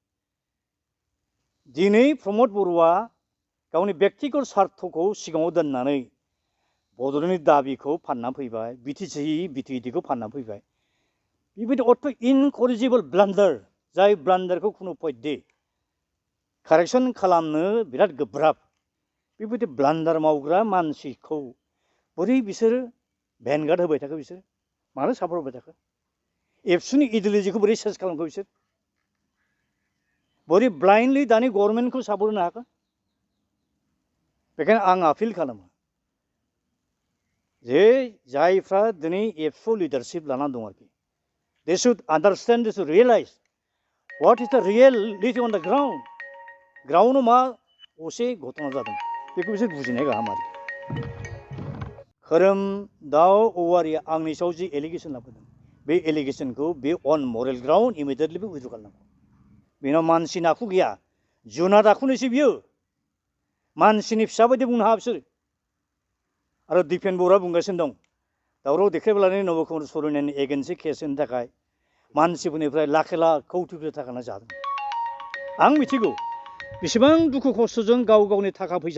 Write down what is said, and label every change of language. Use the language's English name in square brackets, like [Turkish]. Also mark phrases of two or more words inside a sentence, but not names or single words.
[Bodo] दिनै प्रमद बर'आ गावनि बेक्तिगत सार्थखौ सिगाङाव दोननानै बड'लेण्डनि दाबिखौ फानना फैबाय बिटिडिखौ फानना फैबाय बेबायदि अथ' [English] incorrigible blunder [Bodo] जाय ब्लान्डारखौ खुनु पयदे कारेक्सन खालामनो बिराद गोब्राब बेबायदि ब्लान्डार मावग्रा मानसिखौ बोरै बिसोरो भेनगार्ड होबाय थाखो बिसोर मानो सापर्ट होबाय थाखो एबसुनि इडिअलजिखौ बोरै चेन्ज खालामखो बिसोर बोरै ब्लाइन्डलि दानि गभर्नमेन्टखौ सापर्ट होनो हाखो बेखायनो आं आपिल खालामो जे जायफ्रा दिनै एबसु लिडारशिप लानानै दं आरोखि [English] they should understand they should realise what is the reality on the groundav [Bodo] मा असे घटना जादों बेखौ बिसोर बुजिनाया गाहाम आरोखि खोरोमदाव औवारिया आंनि सायाव जि एलिगेसन लाबोदों बे एलिगेसनखौ बे [English] on moral ground immediately withdraw' [Bodo] खालामनांगौ बेनाव मानसिनि आखु गैया जुनाद आखुनिसो बियो मानसिनि फिसा बायदि बुंनो हाया बिसोर आरो दिपेन बर'आ बुंगासिनो दं दावराव देखायब्लानो नब कुमार सरनेनि एगेन्सि केस होनो थाखाय मानसिफोरनिफ्राय लाख कौटि थाखा जादों आं मिथिगौ बेसेबां दुखु खस्थ'जों गावनि थाखा